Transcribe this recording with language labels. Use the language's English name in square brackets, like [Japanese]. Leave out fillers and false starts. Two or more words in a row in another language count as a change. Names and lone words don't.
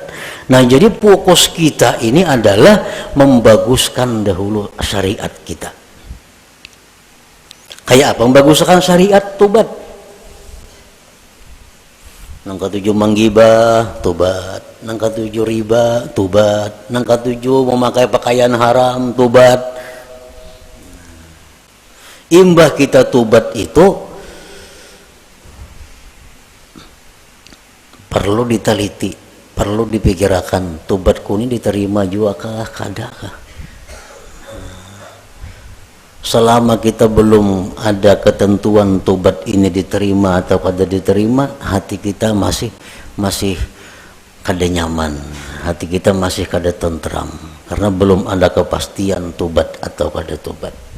[Indonesian] Nah, jadi fokus kita ini adalah membaguskan dahulu syariat kita. Kayak apa membaguskan syariat? Tobat. Nang ketujuh menggibah, tobat. Nang ketujuh riba, tobat. Nang ketujuh memakai pakaian haram, tobat. Imbah kita tobat itu perlu diteliti, perlu dipikirkan, tobatku ini diterima juga kah, kadakah? Selama kita belum ada ketentuan tobat ini diterima atau kada diterima, hati kita masih kada nyaman, hati kita masih kada tentram, karena belum ada kepastian tobat atau kada tobat.